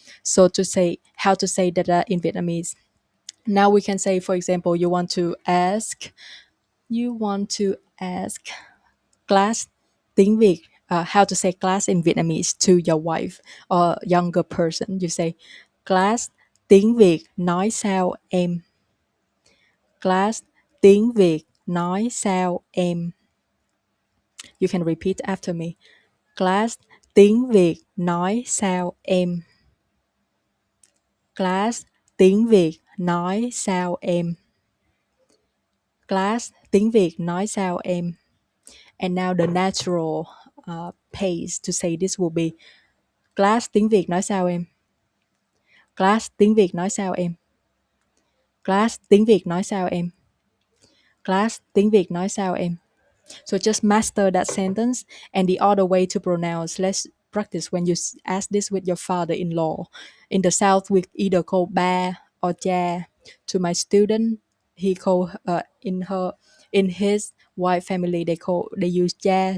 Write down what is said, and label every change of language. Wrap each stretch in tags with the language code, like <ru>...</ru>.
<en>So to say how to say that in Vietnamese. Now we can say, for example, you want to ask class tiếng Việt, how to say class in Vietnamese to your wife or younger person. You say</en> <vi>class tiếng Việt nói sao em. Class tiếng Việt nói sao em.</vi> <en>You can repeat after me.</en> <vi>Class tiếng Việt nói sao em. Class tiếng Việt nói sao em. Class tiếng Việt nói sao em.</vi> <en>And now the natural pace to say this will be class</en> <vi>tiếng Việt nói sao em. Class tiếng Việt nói sao em. Class tiếng Việt nói sao em. Class tiếng Việt nói sao em.</vi> <en>So just master that sentence. And the other way to pronounce, let's practice when you ask this with your father-in-law. In the South, we either call ba or cha. To my student, he call in his white family they use cha.</en>